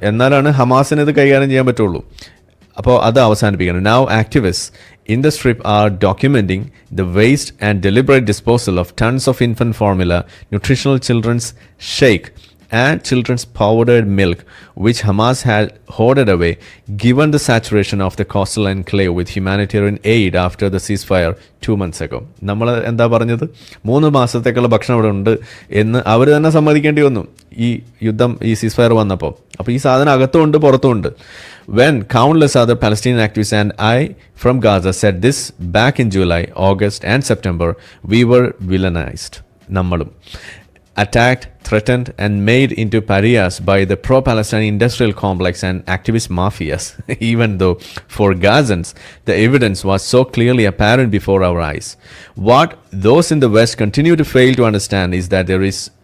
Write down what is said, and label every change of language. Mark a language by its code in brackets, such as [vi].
[ml] എന്നാലാണ് ഹമാസിന് ഇത് കൈകാര്യം ചെയ്യാൻ പറ്റുള്ളൂ. അപ്പോൾ അത് അവസാനിപ്പിക്കണം. [en] Now activists in the Strip are documenting the waste and deliberate disposal of tons of infant formula, nutritional children's shake, and children's powdered milk, which Hamas had hoarded away, given the saturation of the coastal enclave with humanitarian aid after the ceasefire 2 months ago. [ml] നമ്മൾ എന്താ പറഞ്ഞത്? 3 മാസത്തേക്കുള്ള ഭക്ഷണം ഇവിടെ ഉണ്ട് എന്ന് അവർ തന്നെ സമ്മതിക്കേണ്ടി വന്നു ഈ യുദ്ധം, ഈ സീസ്ഫയർ വന്നപ്പോൾ. അപ്പോൾ ഈ സാധനം അകത്തുമുണ്ട് പുറത്തുമുണ്ട്. [en] When countless other Palestinian activists and I from Gaza said this back in July, August, and September, we were villainized. നമ്മളും attacked, threatened, and made into pariahs by the pro-Palestinian industrial complex and activist mafias, even though for Gazans, the evidence was so clearly apparent before our eyes. What those in the West continue to fail to understand is that there is